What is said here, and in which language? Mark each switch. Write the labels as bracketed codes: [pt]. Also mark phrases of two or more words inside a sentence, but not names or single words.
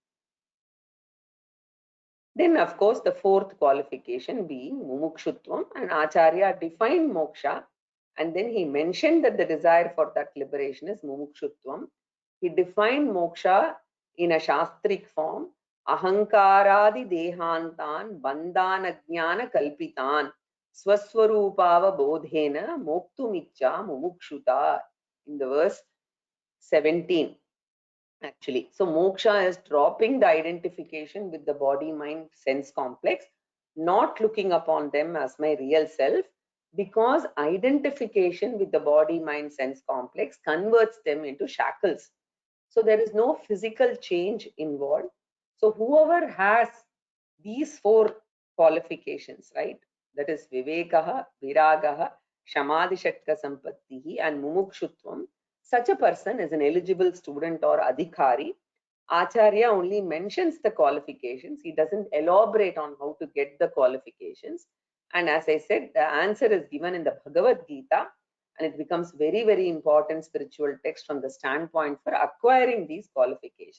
[en] Then, of course, the fourth qualification being mumukshutvam, and Acharya defined moksha, and then he mentioned that the desire for that liberation is mumukshutvam. He defined moksha in a shastric form, [sa] अहङ्कारादि देहान्तान् बन्धान ज्ञान कल्पितान् स्वस्वरूपाव बोधेन मोक्तुमिच्छा मुमुक्षुता, [en] in the verse 17. Actually, so moksha is dropping the identification with the body mind sense complex, not looking upon them as my real self, because identification with the body mind sense complex converts them into shackles. So there is no physical change involved. So whoever has these four qualifications, right, that is vivekaha, viragaha, [sa] शमादिषट्क सम्पत्तिः [en] and mumukshutvam, such a person is an eligible student or adhikari. Acharya only mentions the qualifications. He doesn't elaborate on how to get the qualifications. And as I said, the answer is given in the Bhagavad Gita, and it becomes very, very important spiritual text from the standpoint for acquiring these qualifications.